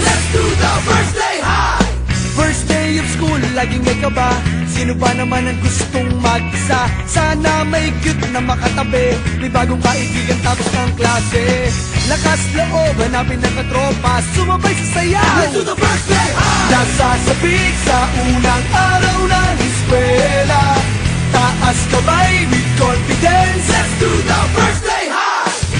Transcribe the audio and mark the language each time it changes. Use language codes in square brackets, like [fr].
[en] Let's do the first day high! First day of school, [tl] laging may kaba. Sino ba naman ang gustong mag-isa? Sana may cute na makatabi, may bagong kaibigan tapos ng klase. Lakas loob, hanapin ng katropa, sumabay sa sayaw. [en] Let's do the first day high! [tl] Nasasabik sa unang araw ng eskwela, taas kamay [en] with confidence. Let's do the first day high!